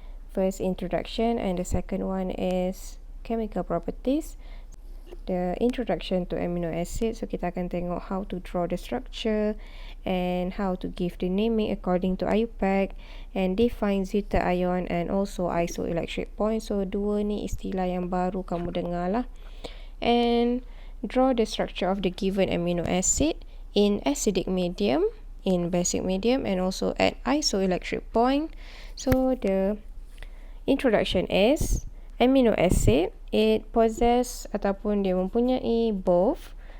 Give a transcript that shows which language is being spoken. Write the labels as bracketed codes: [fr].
[en] First, introduction, and the second one is chemical properties. The introduction to amino acid, [ms] so kita akan tengok [en] how to draw the structure and how to give the naming according to IUPAC and define zeta ion and also isoelectric point. [ms] So dua ni istilah yang baru kamu dengar lah. [en] And draw the structure of the given amino acid in acidic medium, in basic medium, and also at isoelectric point. So the introduction is amino acid, it possess [ms] ataupun dia mempunyai [en] both.